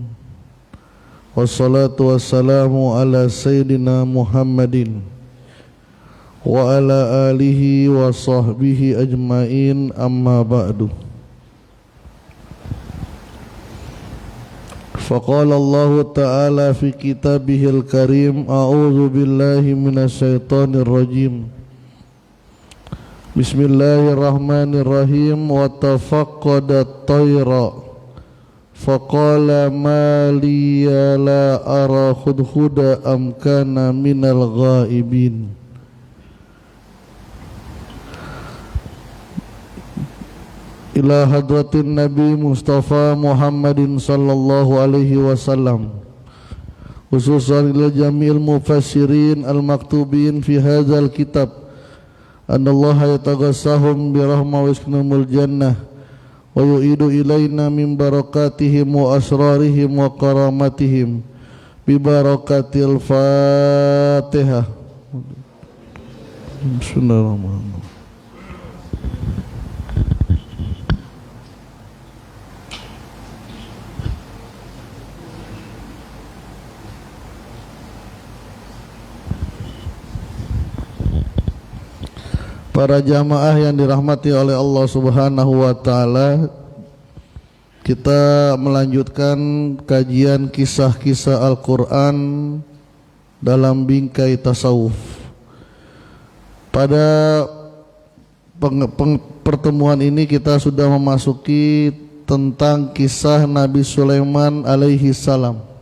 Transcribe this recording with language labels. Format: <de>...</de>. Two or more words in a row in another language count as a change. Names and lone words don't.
<ar>والصلاة والسلام على سيدنا محمد وعلى آله وصحبه أجمعين، أما بعد. فقال الله تعالى في كتابه الكريم، أعوذ بالله من الشيطان الرجيم. بسم الله الرحمن الرحيم. وتفقد الطير فقال ما لي لا أرى الهدهد أم كان من الغائبين. إلى حضرة النبي المصطفى محمد صلى الله عليه وسلم، خصوصا إلى جميع المفسرين المكتوبين في هذا الكتاب، أن الله يتغمدهم برحمة ويسكنهم الجنة ويعيد إلينا من بركاتهم وأسرارهم وكراماتهم ببركة الفاتحة. بسم الله الرحمن الرحيم.</ar> <id>Para jamaah yang dirahmati oleh Allah</id> <ar>سبحانه وتعالى,</ar> <id>kita melanjutkan kajian kisah-kisah Al-Quran dalam bingkai tasawuf. Pada pertemuan ini kita sudah memasuki tentang kisah Nabi Sulaiman</id> <ar>عليه السلام.</ar>